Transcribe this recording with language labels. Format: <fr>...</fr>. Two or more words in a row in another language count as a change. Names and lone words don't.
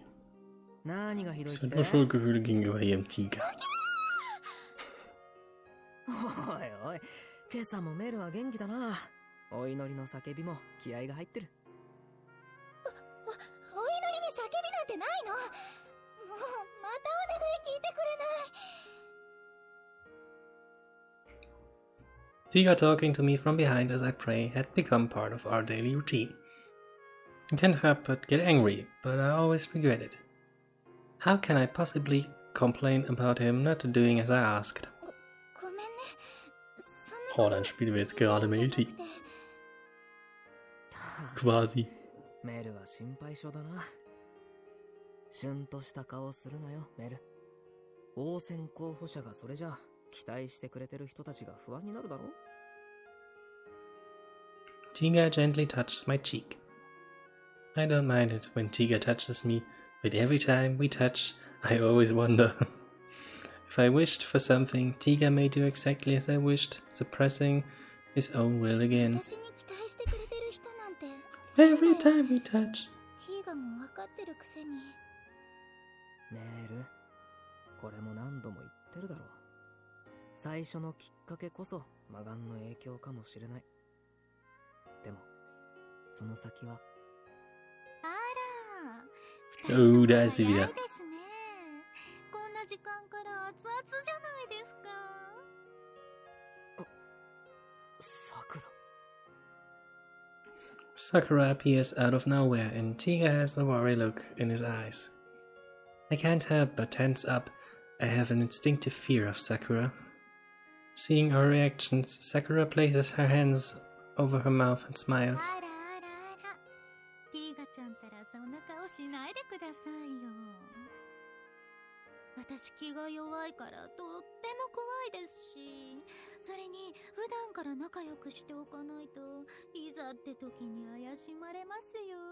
<de>Es sind nur Schuldgefühle gegenüber ihrem Tiger.</de> <ja>おいおい、今朝もメルは元気だな。お祈りの叫びも気合が入ってる。お祈りに叫びなんてないの。もうまたお願い聞いてくれない。</ja> <en>Tiger talking to me from behind as I pray had become part of our daily routine. I can't help but get angry, but I always regret it. How can I possibly complain about him not doing as I asked?</en> <de>Oh, dann spielen wir jetzt gerade Melty. Quasi.</de> <ja>メルは心配性だな。シュンとした顔するなよ、メル。王選候補者がそれじゃ期待してくれてる人たちが不安になるだろう。</ja> <en>Tiga gently touches my cheek. I don't mind it when Tiga touches me, but every time we touch, I always wonder. If I wished for something, Tiga may do exactly as I wished, suppressing his own will again. Every time we touch.</en> <ja>メール、これも何度も言ってるだろう。最初のきっかけこそ魔眼の影響かもしれない。でも、その先は。</ja> <de>Oh, da ist sie wieder.</de> <ja>こんな時間から熱々じゃないですか。さくら。</ja> <en>Sakura appears out of nowhere and Tiga has a worried look in his eyes. I can't help but tense up. I have an instinctive fear of Sakura. Seeing her reactions, Sakura places her hands over her mouth and smiles.</en> <ja>あらあらあら。ティーガちゃんたらそんな顔しないでくださいよ。私気が弱いからとっても怖いですし、それに普段から仲良くしておかないといざって時に怪しまれますよ。</ja>